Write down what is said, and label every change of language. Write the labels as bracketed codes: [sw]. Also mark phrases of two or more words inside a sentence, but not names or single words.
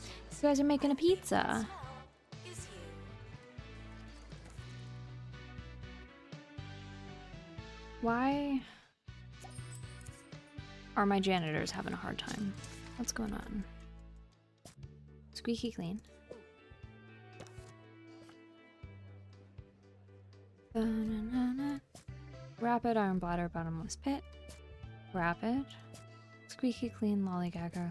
[en] You guys are making a pizza. Smell is you. Why are my janitors having a hard time? What's going on? Squeaky clean. Ba-na-na-na. Rapid iron bladder bottomless pit. Rapid. Squeaky clean lollygagger.